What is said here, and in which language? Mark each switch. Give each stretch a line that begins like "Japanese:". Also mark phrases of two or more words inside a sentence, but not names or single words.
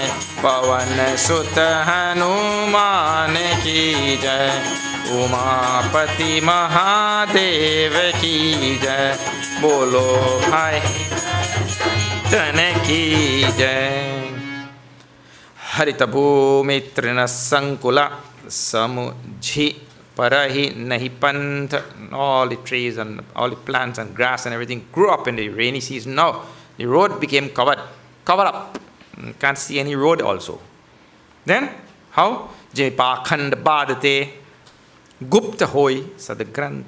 Hindi: पवन सुत हनुमान की जय उमापति महादेव की जय बोलो भाई तन की जय हरित भूमि तृणसंकुल समुझि परहिं नहिं पंथ.
English: All the trees and all the plants and grass and everything grew up in the rainy season. Now the road became covered up. Can't see any road also. Then how?
Hindi: जे पाखंड बादते गुप्त होइ सदग्रंथ.